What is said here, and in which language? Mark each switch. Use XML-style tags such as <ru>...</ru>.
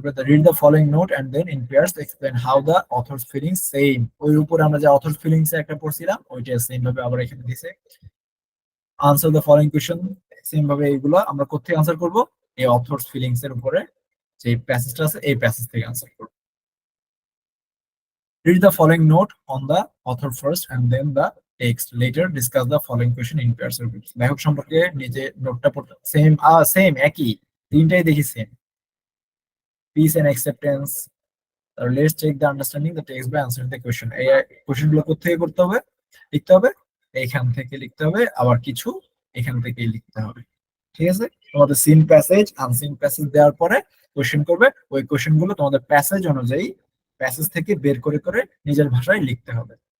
<en>Read the following note and then in pairs explain how the authors feelings.</en> <bn>Same ওই উপরে আমরা যে অথরস feelings একটা পড়ছিলাম ওইটা সেম ভাবে আবার এখানে দিছে।</bn> <en>answer the following question,</en> <bn>same ভাবে এইগুলো আমরা কোথায় আনসার করব, এই অথরস ফিলিংস এর উপরে যে প্যাসেজটা আছে এই প্যাসেজ থেকে আনসার করব।</bn> <en>Read the following note on the author first and then the text. Later discuss the following question in pairs or groups.</en> <bn>লেখক সম্পর্কে নিচে নোটটা পড়তে সেম একই, তিনটাই দেখি same.</bn> <en>Peace and acceptance. Let's check the understanding the text by answering the question.</en> <bn>এই question গুলো কোথা থেকে করতে হবে, লিখতে হবে, এইখান থেকে লিখতে হবে, আবার কিছু এখান থেকেই লিখতে হবে। ঠিক আছে, তোমাদের সিন প্যাসেজ আনসিন প্যাসেজ দেওয়ার পরে কোশ্চেন করবে, ওই কোশ্চেন গুলো তোমাদের প্যাসেজ অনুযায়ী প্যাসেজ থেকে বের করে করে নিজের ভাষায় লিখতে হবে।</bn>